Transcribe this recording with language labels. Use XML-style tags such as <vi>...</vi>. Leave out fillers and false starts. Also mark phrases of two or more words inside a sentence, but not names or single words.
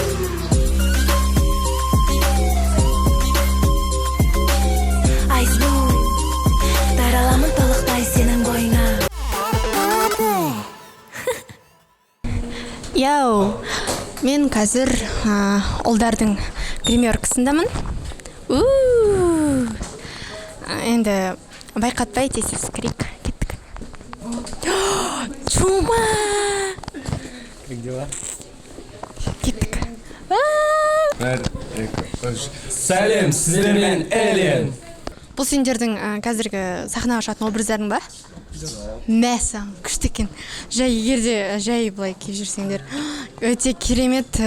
<en>Eyes blue,</en> <kk>тараламын толықтай сенің бойыңа. Яу, мен қазір ұлдардың гримеркасындамын. Енді байқатпай тесіз крик. Кеттік. Чума!</kk> <ru>Как дела?</ru> <kk>Кеттік. Сәлем, сіздермен Элен. Бұл сендердің қазіргі сахнаға шығатын образдарың ба? Мәсі, күшті екен. Жай былай киіп жүрсеңдер. Өте керемет.</kk>